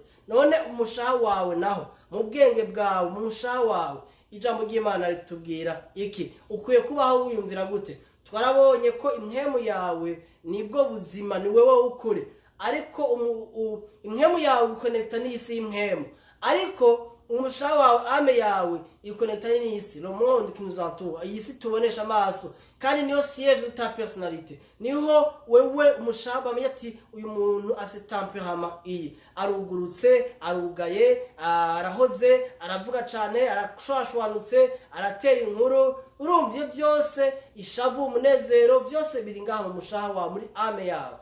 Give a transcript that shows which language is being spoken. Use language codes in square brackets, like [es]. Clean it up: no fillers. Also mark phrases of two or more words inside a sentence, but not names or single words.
[rn] None umushaha wawe naho, mu bwenge bwawe, mu mushaha wawe, ijambo ry'Imana ritubwira iki? Ukwiye kubaho wiyumvira gute? Twarabonye ko impwemu yawe nibwo buzima, ni wewe ukuri. Ariko impwemu yawe ikonekta n'isi y'impwemu, ariko umushaha wawe, ame yawe ikonekta n'isi, [fr] le monde qui nous entoure, [rn] iyisi tubonesha amaso, kandi niyo [fr] siège de ta personnalité. [rn] Niho wewe umushaha bamenye ati uyu muntu afite temperament iyi, arugurutse, arugaye, arahoze, aravuga cyane, arashwashwanutse, aratera inkuru. Urumva byose, ishavu, umunezero, byose biri ngaha mu mushaha wawe, muri ame yawe.